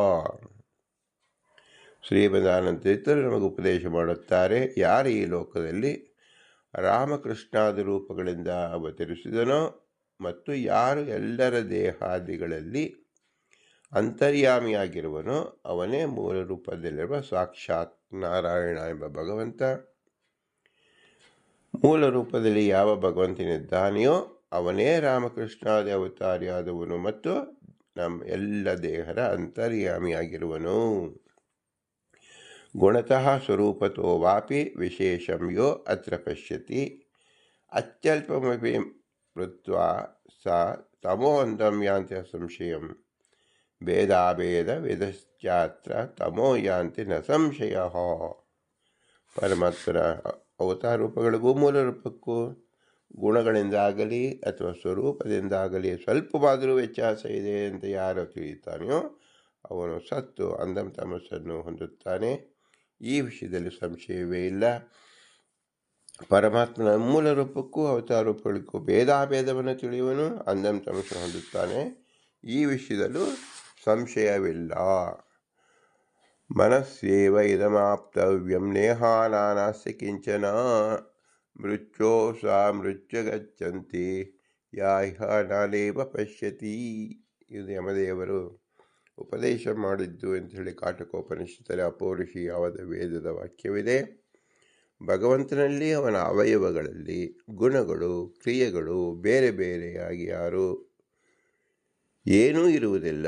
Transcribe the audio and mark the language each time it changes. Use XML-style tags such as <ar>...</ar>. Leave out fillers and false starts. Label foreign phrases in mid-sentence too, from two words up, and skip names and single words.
<kn>ಶ್ರೀಮದಾನಂದ ನಮಗೆ ಉಪದೇಶ ಮಾಡುತ್ತಾರೆ, ಯಾರು ಈ ಲೋಕದಲ್ಲಿ ರಾಮಕೃಷ್ಣಾದ ರೂಪಗಳಿಂದ ಅವತರಿಸಿದನೋ ಮತ್ತು ಯಾರು ಎಲ್ಲರ ದೇಹಾದಿಗಳಲ್ಲಿ ಅಂತರ್ಯಾಮಿಯಾಗಿರುವನೋ ಅವನೇ ಮೂಲ ರೂಪದಲ್ಲಿರುವ ಸಾಕ್ಷಾತ್ ನಾರಾಯಣ ಎಂಬ ಭಗವಂತ. ಮೂಲ ರೂಪದಲ್ಲಿ ಯಾವ ಭಗವಂತನಿದ್ದಾನೆಯೋ ಅವನೇ ರಾಮಕೃಷ್ಣಾದಿ ಅವತಾರಿಯಾದವನು ಮತ್ತು ನಮ್ಮ ಎಲ್ಲ ದೇಹರ ಅಂತರ್ಯಾಮಿಯಾಗಿರುವನು.</kn> <sa>ಗುಣತಃ ಸ್ವರೂಪತೋ ವಾಪಿ ವಿಶೇಷಂ ಯೋ ಅತ್ರ ಪಶ್ಯತಿ ಅತ್ಯಲ್ಪಮಪಿ ಮೃತ್ವಾ ಸ ತಮೋಂಧಂ ಯಾಂತಿ ಸಂಶಯಂ ಭೇದಾಭೇದ ವಿಧಶ್ಚಾತ್ರ ತಮೋ ಯಾಂತಿ ನ ಸಂಶಯ.</sa> <kn>ಪರಮಾತ್ಮರ ಅವತಾರ ರೂಪಗಳಿಗೂ ಮೂಲ ರೂಪಕ್ಕೂ ಗುಣಗಳಿಂದಾಗಲಿ ಅಥವಾ ಸ್ವರೂಪದಿಂದಾಗಲಿ ಸ್ವಲ್ಪವಾದರೂ ವ್ಯತ್ಯಾಸ ಇದೆ ಅಂತ ಯಾರು ತಿಳಿಯುತ್ತಾನೆಯೋ ಅವನು ಸತ್ತು ಅಂಧಂ ತಮಸ್ಸನ್ನು ಹೊಂದುತ್ತಾನೆ. ಈ ವಿಷಯದಲ್ಲಿ ಸಂಶಯವೇ ಇಲ್ಲ. ಪರಮಾತ್ಮನ ಮೂಲ ರೂಪಕ್ಕೂ ಅವತಾರ ರೂಪಗಳಿಗೂ ಭೇದಾಭೇದವನ್ನು ತಿಳಿಯುವನು ಅಂಧಂ ತಮಸ್ಸನ್ನು ಹೊಂದುತ್ತಾನೆ. ಈ ವಿಷಯದಲ್ಲೂ ಸಂಶಯವಿಲ್ಲ.</kn> <sa>ಮನಸ್ಸೇವ ಇದಮಾಪ್ತವ್ಯಂ ನೇಹಾನಾಸ್ತಿ ಕಿಂಚನ ಮೃತ್ಯೋ ಸಾ ಮೃತ್ಯು ಗಚ್ಚಂತಿ ಯಾಹ ನಾನೇವ ಪಶ್ಯತಿ.</sa> <kn>ಇದು ಯಮದೇವರು ಉಪದೇಶ ಮಾಡಿದ್ದು ಅಂಥೇಳಿ ಕಾಟಕೋಪನಿಷತ್ತಲ್ಲಿ ಅಪೌರುಷೀಯವಾದ ವೇದದ ವಾಕ್ಯವಿದೆ. ಭಗವಂತನಲ್ಲಿ ಅವನ ಅವಯವಗಳಲ್ಲಿ ಗುಣಗಳು ಕ್ರಿಯೆಗಳು ಬೇರೆ ಬೇರೆಯಾಗಿ ಯಾರು ಏನೂ ಇರುವುದಿಲ್ಲ.</kn>